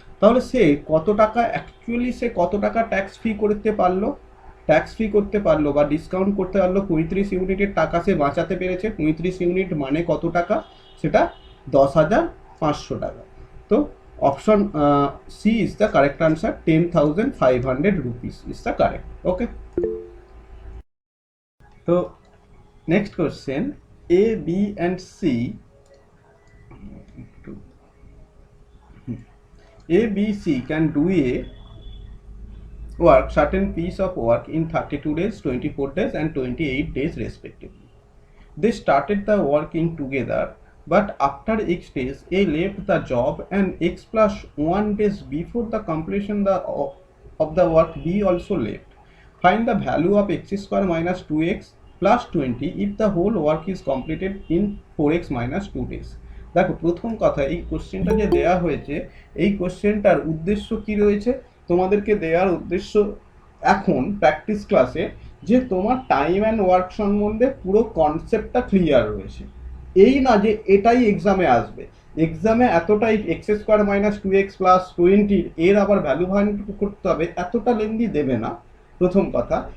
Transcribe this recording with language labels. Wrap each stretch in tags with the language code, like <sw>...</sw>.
<bn>তাহলে সে কত টাকা অ্যাকচুয়ালি সে কত টাকা ট্যাক্স ফ্রি করতে পারলো, ট্যাক্স ফ্রি করতে পারলো বা ডিসকাউন্ট করতে পারলো, 35 ইউনিটের টাকা সে বাঁচাতে পেরেছে। 35 ইউনিট মানে কত টাকা, সেটা 10,500 টাকা।</bn> <en>তো option C is the correct answer, 10,500 rupees is the correct, okay. তো next question, A B and C, A, B, C can do a work, certain piece of work in 32 days, 24 days and 28 days respectively. They started the working together, but after X days, A left the job and X plus 1 days before the completion of the work, B also left. Find the value of x square minus 2x plus 20 if the whole work is completed in 4x minus 2 days.</en> <bn>দেখো প্রথম কথা, এই কোশ্চেনটা যে দেয়া হয়েছে, এই কোশ্চেনটার উদ্দেশ্য কি রয়েছে, তোমাদেরকে দেওয়ার উদ্দেশ্য এখন প্র্যাকটিস ক্লাসে যে তোমার টাইম অ্যান্ড ওয়ার্ক সম্বন্ধে পুরো কনসেপ্টটা ক্লিয়ার রয়েছে। এই না যে এটাই এক্সামে আসবে, এক্সামে এতটাই x square minus 2x plus 20 এর আবার ভ্যালু ফাইন্ড করতে হবে, এতটা লেন্দি দেবে না, প্রথম কথা।</bn>